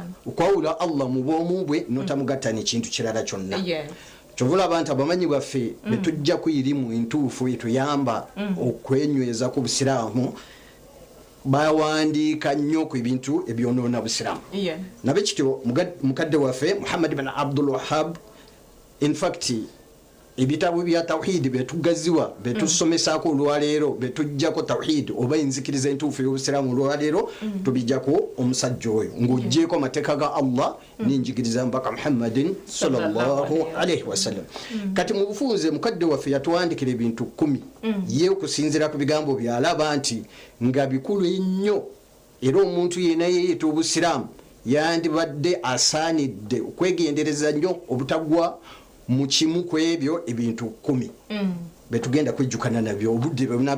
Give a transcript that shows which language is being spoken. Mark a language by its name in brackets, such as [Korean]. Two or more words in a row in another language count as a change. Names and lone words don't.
[Ganda] okwawula Allah mu bwomu bwe notamugatta n'ekintu kirala kyonna kyovula abantu abamanyi baffe betujja kuyirimu entuufu etuyamba okwenyweza ku busiraamu bawandiika nnyo ku ebintu ebyonoona busiraamu nabe kityo mukadde waffe Muhammad bin Abdul Wahhab [English] in fact [Ganda] ebitabo bya tawhid betugaziwa betusomesaako olwaleero betujjako tawhid oba enzikiriza entuufu y'obusiraamu olwaleero tubijjako omusajja oyo ng'oggyeko amateeka ga Allah n'enjigiriza mpaka Muhammadin [Arabic] صلى الله عليه وسلم [Ganda] kati mu bufunze mukadde waffe yatuwandikira ebintu 10 ye okusinziira ku bigambo byalaba nti nga bikulu ennyo era omuntu yenna yeeyita obusiraamu yandibadde asaanidde okwegendereza nnyo obutagwa mu kimu ku ebyo ebintu 10 betugenda kwejjukana nabyo obudde bwe bunabeera